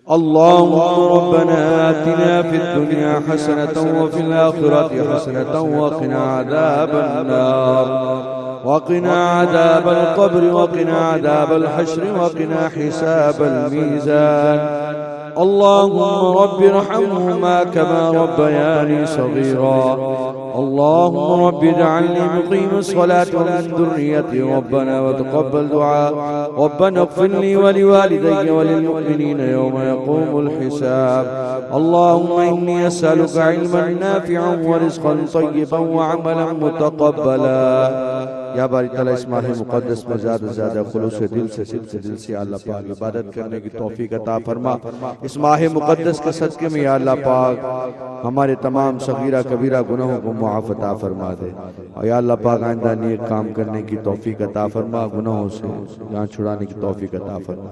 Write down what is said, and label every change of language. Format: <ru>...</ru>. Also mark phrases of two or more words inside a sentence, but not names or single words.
<ar>اللهم ربنا آتنا في الدنيا حسنة وفي الآخرة حسنة وقنا عذاب النار وقنا عذاب القبر وقنا عذاب الحشر وقنا حساب الميزان. اللهم رب ارحمهما كما ربياني صغيرا. اللهم رب اجعلني مقيم الصلاة ومن ذريتي ربنا وتقبل دعاء. ربنا اغفر لي ولوالدي وللمؤمنين يوم يقوم الحساب. اللهم إني أسألك علما نافعا ورزقا طيبا وعملا متقبلا.</ar> <ur>یا باری تعالیٰ اس ماہ مقدس میں زیادہ سے زیادہ خلوص دل سے اللہ پاک عبادت کرنے کی توفیق عطا فرما. اس ماہ مقدس کے صدقے میں یا اللہ پاک ہمارے تمام صغیرہ کبیرہ گناہوں کو معاف عطا فرما دے. اور یا اللہ پاک آئندہ نیک کام کرنے کی توفیق عطا فرما، گناہوں سے جان چھڑانے کی توفیق عطا فرما, गुनाहों से जान छुड़ाने की तौफीक अता फरमा।</ur>